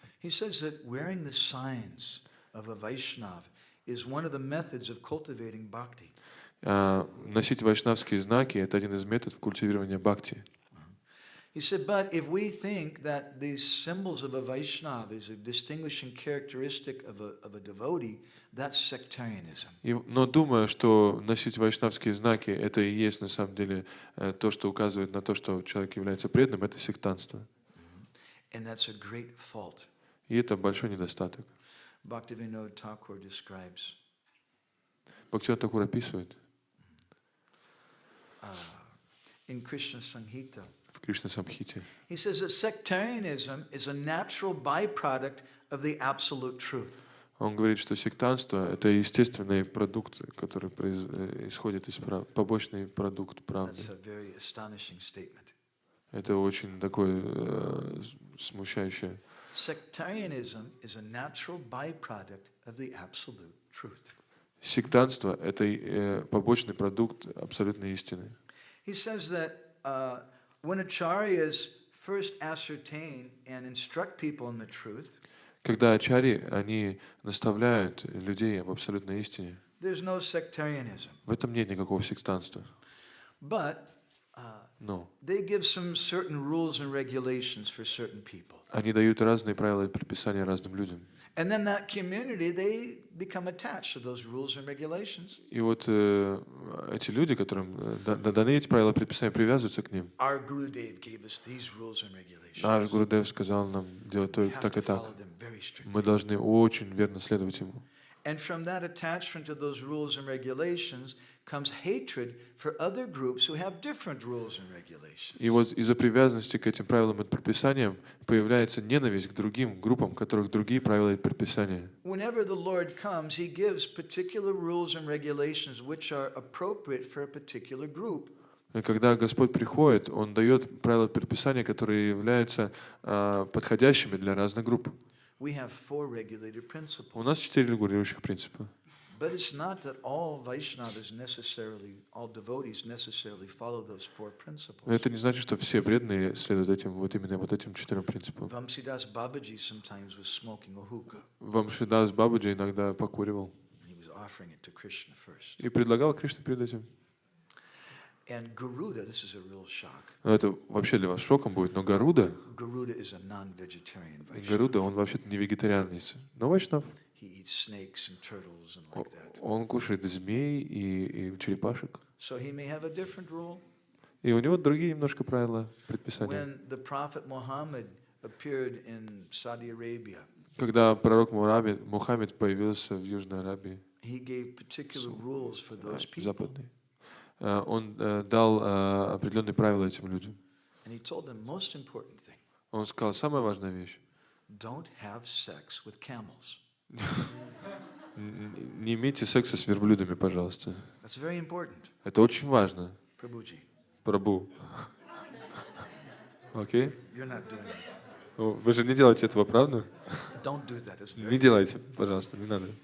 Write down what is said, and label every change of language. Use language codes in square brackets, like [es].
[en] He says that wearing the signs of a Vaishnav is one of the methods of cultivating bhakti. [ru] Носить вайшнавские знаки — это один из методов культивирования бхакти. [en] He said, but if we think that these symbols of a Vaishnava is a distinguishing characteristic of a devotee, that's sectarianism. [ru] Но думая, что носить вайшнавские знаки — это и есть на самом деле то, что указывает на то, что человек является преданным, это сектантство. [en] And that's a great fault. [ru] И это большой недостаток. [en] Bhaktivinoda Thakur describes. [ru] Бхактивинода Тхакур описывает [en] In Krishna Samhita. [ru] в Кришна Самхите. [en] He says that sectarianism is a natural byproduct of the absolute truth. [ru] Он говорит, что сектантство — это естественный продукт, который исходит из побочный продукт правды. [en] That's a very astonishing statement. [ru] Это очень такое смущающее. [en] Sectarianism is a natural byproduct of the absolute truth. [ru] Сектантство — это побочный продукт абсолютной истины. [en] He says that when acharyas first ascertain and instruct people in the truth, [ru] Когда ачарьи, они наставляют людей об абсолютной истине, [en] there's no sectarianism. [ru] в этом нет никакого сектантства. [en] But [ru] Но [en] they give some certain rules and regulations for certain people. [ru] они дают разные правила и предписания разным людям. [en] And then that community, they become attached to those rules and regulations. [ru] И вот эти люди, которым даны эти правила и предписания, привязываются к ним. [en] Our Gurudev gave us these rules and regulations. [ru] Наш Гурудев сказал нам делать [en] We have [ru] так [en] to [ru] и так. [en] follow them very strictly. [ru] Мы должны очень верно следовать ему. [en] And from that attachment to those rules and regulations comes hatred for other groups who have different rules and regulations. [ru] И вот из-за привязанности к этим правилам и предписаниям появляется ненависть к другим группам, у которых другие правила и предписания. [en] Whenever the Lord comes, He gives particular rules and regulations which are appropriate for a particular group. [ru] И когда Господь приходит, Он дает правила и предписания, которые являются подходящими для разных групп. [en] We have 4 regulated principles. [ru] У нас 4 регулирующих принципа. [en] But it's not that all Vaishnavas necessarily, all devotees necessarily follow those 4 principles. [ru] Но это не значит, что все преданные следуют именно этим 4 принципам. [en] Vamsidas Babaji sometimes was smoking a hookah. [ru] Вамшидас Бабаджи иногда покуривал [en] He was offering it to Krishna first. [ru] и предлагал Кришне перед этим. [en] And Garuda, this is a real shock. [ru] Это вообще для вас шоком будет, но Гаруда, [en] Garuda is a non-vegetarian Vaishnava. [ru] Гаруда, он вообще-то не вегетарианец, но вайшнав. [en] He eats snakes and turtles and like that. [ru] Он кушает змей и черепашек. [en] So he may have a different rule. [ru] И у него другие немножко правила, предписания. [en] When the Prophet Muhammad appeared in Saudi Arabia, [ru] Когда пророк Мухаммед появился в Южной Аравии, [en] he gave particular rules for those people. [ru] западной, он дал определенные правила этим людям. [en] And he told them most important thing. [ru] Он сказал, самая важная вещь. [en] Don't have sex with camels. [ru] Не имейте секса с верблюдами, пожалуйста. [en] That's very important. [ru] Это очень важно. [en] Prabhuji, [ru] Прабху. Окей? [en] you're not doing it. [ru] Вы же не делаете этого, правда? [en] Don't do that. It's [ru] Не [en] very, [ru] делайте, пожалуйста, не надо.